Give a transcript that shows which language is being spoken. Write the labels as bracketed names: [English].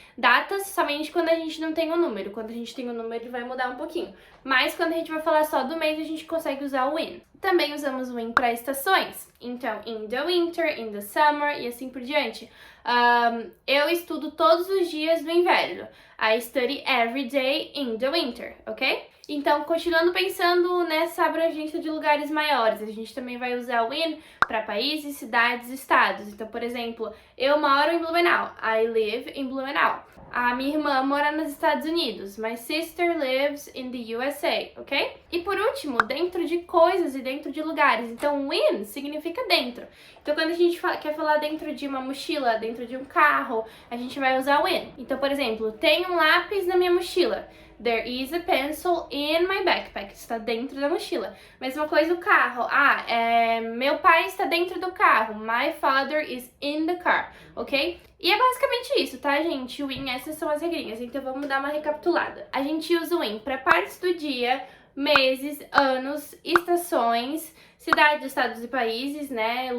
[Portuguese] Datas somente quando a gente não tem o número. Quando a gente tem o número, ele vai mudar um pouquinho. Mas quando a gente vai falar só do mês, a gente consegue usar o in. Também usamos o in para estações. [English] Então, in the winter, in the summer [Portuguese] e assim por diante. Eu estudo todos os dias do inverno. [English] I study every day in the winter, ok? [Portuguese] Então, continuando pensando nessa abrangência de lugares maiores, a gente também vai usar o in para países, cidades, estados. Então, por exemplo, eu moro em Blumenau. [English] I live in Blumenau. [Portuguese] A minha irmã mora nos Estados Unidos. [English] My sister lives in the USA, ok? [Portuguese] E por último, dentro de coisas e dentro de lugares. Então, in significa dentro. Então, quando a gente quer falar dentro de uma mochila, dentro de um carro, a gente vai usar o in. Então, por exemplo, tem um lápis na minha mochila. [English] There is a pencil in my backpack. [Portuguese] Está dentro da mochila. Mesma coisa o carro. Meu pai está dentro do carro. [English] My father is in the car. Ok? [Portuguese] E é basicamente isso, tá, gente? O in, essas são as regrinhas. Então vamos dar uma recapitulada. A gente usa o in para partes do dia, meses, anos, estações, cidades, estados e países, né?